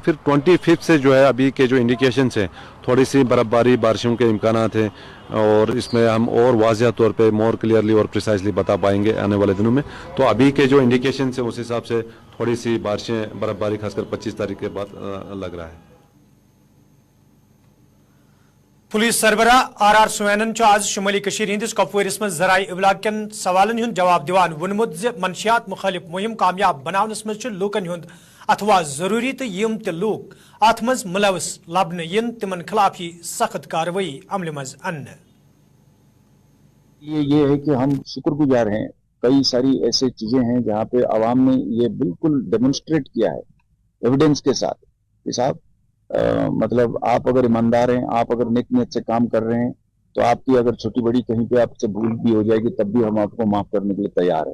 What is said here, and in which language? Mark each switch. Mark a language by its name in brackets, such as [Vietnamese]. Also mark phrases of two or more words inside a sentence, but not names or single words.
[Hindi] फिर 25 से जो है अभी के जो इंडिकेशंस हैं थोड़ी सी बर्फबारी बारिशों के इम्कानात हैं, और इसमें हम और वाज़िया तौर पे [English] more clearly [Hindi] और प्रिसाइजली बता पाएंगे आने वाले दिनों में। तो अभी के जो इंडिकेशंस हैं उस हिसाब से थोड़ी सी बारिशें बर्फबारी खासकर 25 तारीख के बाद लग रहा है। [Kashmiri] पुलिस सरबरा आर सुवैनन आज शुमाली कशीर हिंदिस कपवारिस में जराए इबलाग कन सवालन हुंद जवाब दिवान वोनमुत ज मनशियात मुखालिफ मुहिम कामयाब बनावनस मज लूकन हुंद अथवा जरूरी तो यम त लूक अथ मज मुलवस लबन यन तिमन खिलाफ ही सख्त कार्रवाई अमल मज अन्न। [Hindi] ये है कि हम शुक्रगुजार हैं, कई सारी ऐसे चीजें हैं जहाँ पे आवाम ने ये बिल्कुल डेमोन्स्ट्रेट किया है एविडेंस के साथ कि साहब मतलब आप अगर ईमानदार हैं, आप अगर नेक नीयत से काम कर रहे हैं, तो आपकी अगर छोटी बड़ी कहीं पे आपसे भूल भी हो जाएगी तब भी हम आपको माफ करने के लिए तैयार हैं।